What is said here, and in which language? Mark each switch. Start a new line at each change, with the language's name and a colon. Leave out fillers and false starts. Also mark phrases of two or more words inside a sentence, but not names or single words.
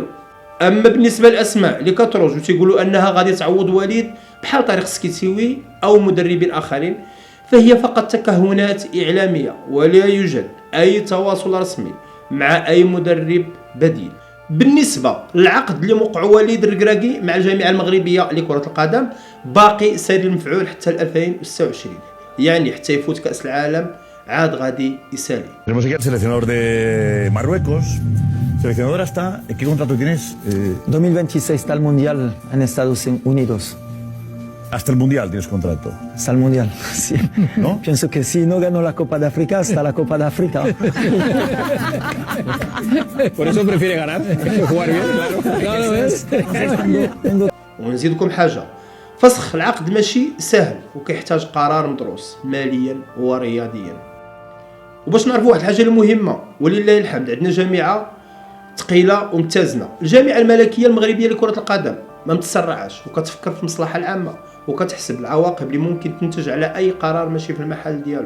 Arabic: اما بالنسبه للاسماء اللي كتروج وتيقولوا انها غادي تعوض وليد بحال طارق سكيتيوي او مدربين اخرين، فهي فقط تكهنات اعلاميه ولا يوجد اي تواصل رسمي مع اي مدرب بديل. بالنسبه للعقد اللي وقع وليد الركراكي مع الجامعه المغربيه لكره القدم باقي سير المفعول حتى 2026، يعني حتى يفوت كاس العالم عاد غادي يسالي.
Spanish: Tenemos aquí al seleccionador de Marruecos. Seleccionador, hasta ¿qué contrato tienes? 2026 está el Mundial en Estados Unidos. Hasta el Mundial tienes contrato. Hasta el Mundial, sí. ¿No? Pienso que si no gano la Copa de África, hasta la Copa de África. Por eso prefiere ganar que jugar bien, claro. Claro, ¿ves?
Arabic: ونزيدكم حاجه، فسخ العقد ماشي سهل وكيحتاج قرار مدروس ماليا ورياضيا. وباش نعرفوا واحد الحاجه المهمه ولله الحمد، عندنا جامعه ثقيله ومتزنه، الجامعه الملكيه المغربيه لكره القدم ما متسرعاش وكتفكر في المصلحه العامه وكتحسب العواقب اللي ممكن تنتج على اي قرار ماشي في المحل ديالو.